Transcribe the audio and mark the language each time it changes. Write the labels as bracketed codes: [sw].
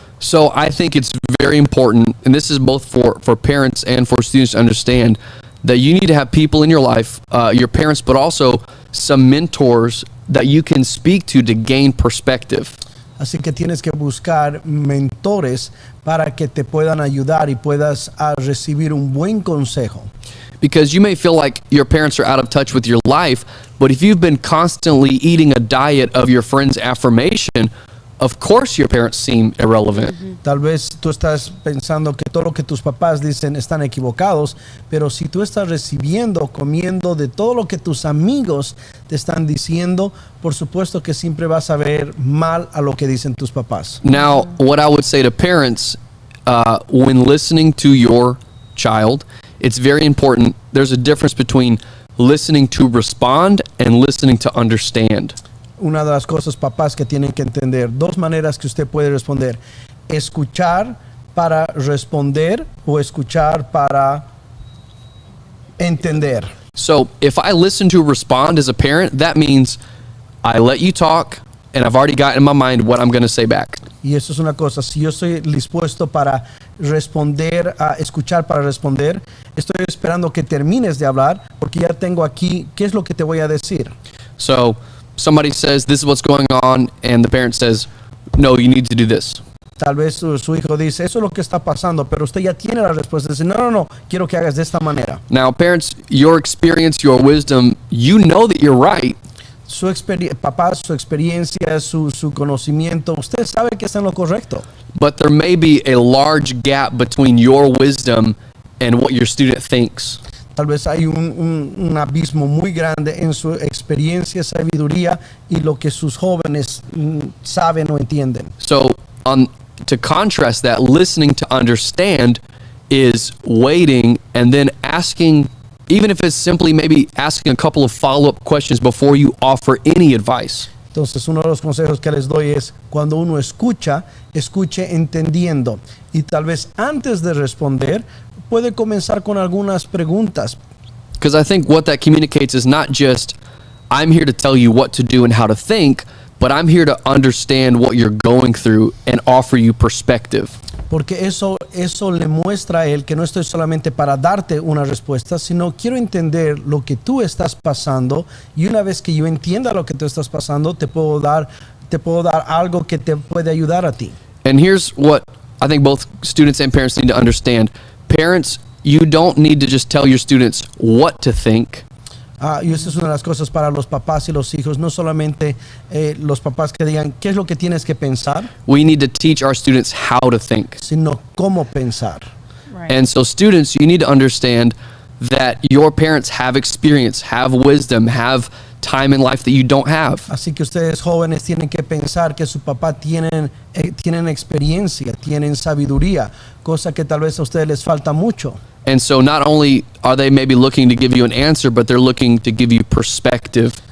[en] So I think it's very important, and this is both for parents and for students to understand, that you need to have people in your life, your parents, but also some mentors that you can speak to gain perspective. [es] Así que tienes que buscar mentores para que te puedan ayudar y puedas recibir un buen consejo. [en] Because you may feel like your parents are out of touch with your life, but if you've been constantly eating a diet of your friend's affirmation, of course your parents seem irrelevant. [es] Tal vez tú estás pensando que todo lo que tus papás dicen están equivocados, pero si tú estás comiendo de todo lo que tus amigos te están diciendo, por supuesto que siempre vas a ver mal a lo que dicen tus papás. [en] Now, what I would say to parents, when listening to your child, it's very important. There's a difference between listening to respond and listening to understand. [es] Una de las cosas, papás, que tienen que entender, dos maneras que usted puede responder: escuchar para responder o escuchar para entender. [en] So if I listen to respond as a parent, that means I let you talk and I've already got in my mind what I'm going to say back. [es] Y eso es una cosa, si yo estoy dispuesto para responder, a escuchar para responder, estoy esperando que termines de hablar porque ya tengo aquí qué es lo que te voy a decir. [en] So somebody says, this is what's going on, and the parent says, no, you need to do this. [es] Tal vez su hijo dice, eso es lo que está pasando, pero usted ya tiene la respuesta. Dice, no, quiero que hagas de esta manera. [en] Now, parents, your experience, your wisdom, you know that you're right. [es] Papá, su experiencia, su conocimiento, usted sabe que está en lo correcto. [en] But there may be a large gap between your wisdom and what your student thinks. [es] Tal vez hay un abismo muy grande en su experiencia, sabiduría y lo que sus jóvenes saben o entienden. [en] So, to contrast that, listening to understand is waiting and then asking, even if it's simply maybe asking a couple of follow-up questions before you offer any advice. [es] Entonces, uno de los consejos que les doy es, cuando uno escuche entendiendo. Y tal vez antes de responder, puede comenzar con algunas preguntas. [en] Because I think what that communicates is not just, I'm here to tell you what to do and how to think, but I'm here to understand what you're going through and offer you perspective. [es] Porque eso le muestra a él que no estoy solamente para darte una respuesta, sino quiero entender lo que tú estás pasando, y una vez que yo entienda lo que tú estás pasando, te puedo dar algo que te puede ayudar a ti. [en] And here's what I think both students and parents need to understand. Parents, you don't need to just tell your students what to think. [es] Y esa es una de las cosas para los papás y los hijos, no solamente los papás que digan qué es lo que tienes que pensar. [en] We need to teach our students how to think. [es] Sino cómo pensar. [en] Right. And so students, you need to understand that your parents have experience, have wisdom, have time in life that you don't have. [es] Así que ustedes jóvenes tienen que pensar que su papá tienen experiencia, tienen sabiduría, cosa que tal vez a ustedes les falta mucho. [en] And so not only are they maybe looking to give you an answer, but they're looking to give you perspective